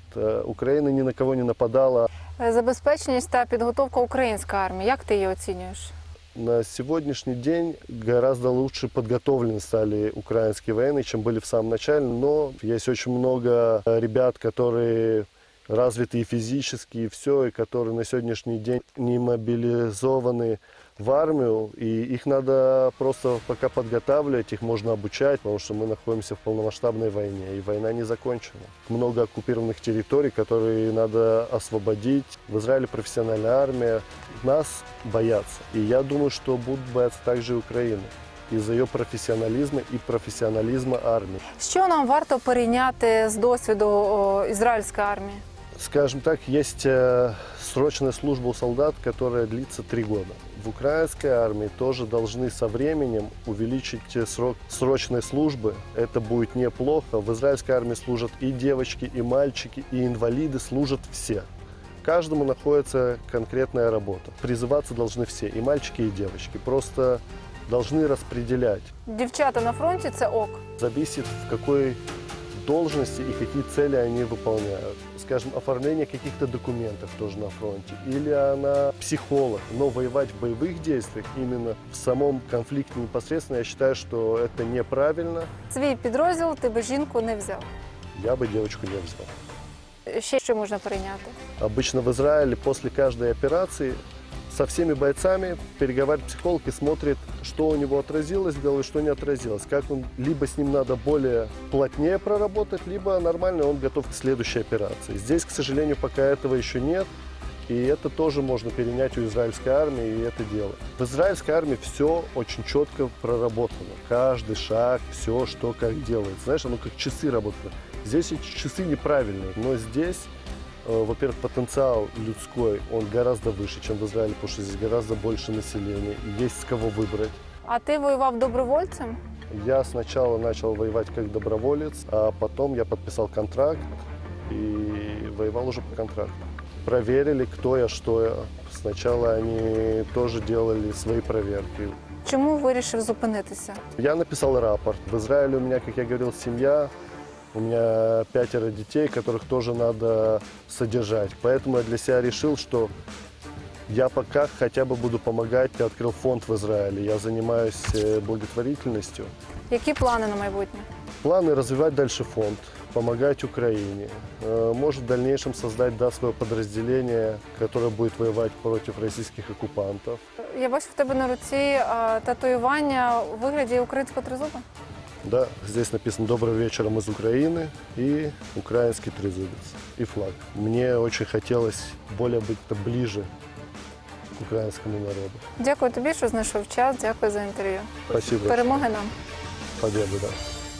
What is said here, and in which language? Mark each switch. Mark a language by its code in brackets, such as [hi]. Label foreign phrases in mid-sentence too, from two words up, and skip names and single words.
[ru] Украина ни на кого не нападала. [uk] Забезпеченість та підготовка української армії. Як ти її оцінюєш? [ru] На сегодняшний день гораздо лучше подготовлены стали украинские военные, чем были в самом начале. Но есть очень много ребят, которые развитые физически, и все, и которые на сегодняшний день не мобилизованы в армию. И их надо просто пока подготавливать, их можно обучать, потому что мы находимся в полномасштабной войне, и война не закончена. Много оккупированных территорий, которые надо освободить. В Израиле профессиональная армия. Нас боятся. И я думаю, что будут бояться также и Украины из-за ее профессионализма и профессионализма армии. [uk] Що нам варто перейняти з досвіду ізраїльської армії? [ru] Скажем так, есть срочная служба у солдат, которая длится 3 года. В украинской армии тоже должны со временем увеличить срок срочной службы. Это будет неплохо. В израильской армии служат и девочки, и мальчики, и инвалиды, служат все. Каждому находится конкретная работа. Призываться должны все, и мальчики, и девочки. Просто должны распределять. [uk] Дівчата на фронті – це ок. [ru] Зависит, в какой должности и какие цели они выполняют. Скажем, оформление каких-то документов тоже на фронте. Или она психолог, но воевать в боевых действиях, именно в самом конфликте непосредственно, я считаю, что это неправильно. [uk] Свій підрозділ ти би жінку не взяв. [ru] Я бы девочку не взял. [uk] Ще що можна перейняти? [ru] Обычно в Израиле после каждой операции со всеми бойцами переговаривает психолог и смотрит, что у него отразилось в голове, что не отразилось. Как он, либо с ним надо более плотнее проработать, либо нормально он готов к следующей операции. Здесь, к сожалению, пока этого еще нет. И это тоже можно перенять у израильской армии, и это делать. В израильской армии все очень четко проработано. Каждый шаг, все, что как делается. Знаешь, оно как часы работает. Здесь эти часы неправильные, но здесь, во-первых, потенциал людской, он гораздо выше, чем в Израиле, потому что здесь гораздо больше населения, и есть с кого выбрать. [uk] А ти воював добровольцем? [ru] Я сначала начал воевать как доброволец, а потом я подписал контракт и воевал уже по контракту. Проверили, кто я, что я. Сначала они тоже делали свои проверки. [uk] Чому вирішив зупинитися? [ru] Я написал рапорт. В Израиле у меня, как я говорил, семья. У меня 5 детей, которых тоже надо содержать. Поэтому я для себя решил, что я пока хотя бы буду помогать. Я открыл фонд в Израиле. Я занимаюсь благотворительностью. [uk] Які плани на майбутнє? [ru] Планы развивать дальше фонд, помогать Украине. Может в дальнейшем создать свое подразделение, которое будет воевать против российских оккупантов. [uk] Я бачу в тебе на руці татуювання у вигляді українського тризуба. [ru] Да, здесь написано «Доброго вечера, мы из Украины» и украинский трезубец, и флаг. Мне очень хотелось более быть ближе к украинскому народу. [uk] Дякую тобі, що знайшов час. Дякую за інтерв'ю. [ru] Спасибо. [uk] Перемоги нам. [ru] Победы, да.